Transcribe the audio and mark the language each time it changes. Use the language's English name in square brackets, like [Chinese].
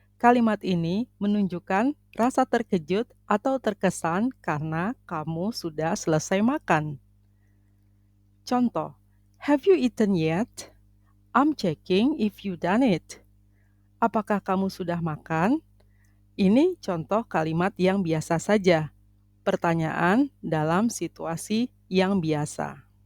[Indonesian] Kalimat ini menunjukkan rasa terkejut atau terkesan karena kamu sudah selesai makan. [English] Contoh, have you eaten yet? I'm checking if you done it. [Indonesian] Apakah kamu sudah makan? Ini contoh kalimat yang biasa saja. Pertanyaan dalam situasi yang biasa.